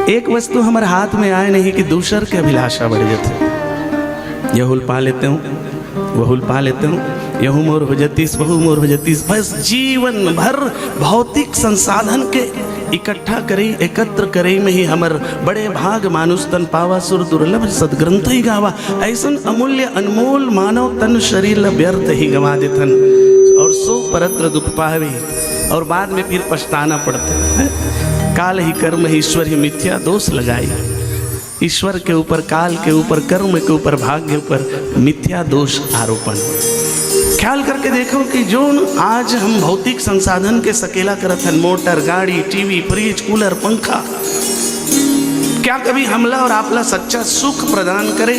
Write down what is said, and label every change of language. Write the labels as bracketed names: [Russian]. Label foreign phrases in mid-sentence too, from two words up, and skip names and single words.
[Chhattisgarhi] एक वस्तु हमारे हाथ में आए नहीं कि दूसर के अभिलाषा बढ़ जाते, यहुल पा लेते हूँ वहुल पा लेते हूँ, यहू मोर हो जतीस वहू मोर हो जतीस, बस जीवन भर भौतिक संसाधन के इकट्ठा करे एकत्र करे में ही हमर [Awadhi] बड़े भाग मानुष तन पावा सुर दुर्लभ सदग्रंथ ही गावा, [Chhattisgarhi] ऐसन अमूल्य अनमोल मानव तन शरीर व्यर्थ ही गवा देथन, और सो परत्र दुख पावे और बाद में फिर पछताना पड़ता है। [Awadhi] काल ही कर्म ही ईश्वर ही मिथ्या दोष लगाई, [Chhattisgarhi] ईश्वर के ऊपर काल के ऊपर कर्म के ऊपर भाग्य के ऊपर मिथ्या दोष आरोपण। ख्याल करके देखो कि जो आज हम भौतिक संसाधन के सकेला करत हैं, मोटर गाड़ी टीवी फ्रिज कूलर पंखा, क्या कभी हमला और आपला सच्चा सुख प्रदान करे?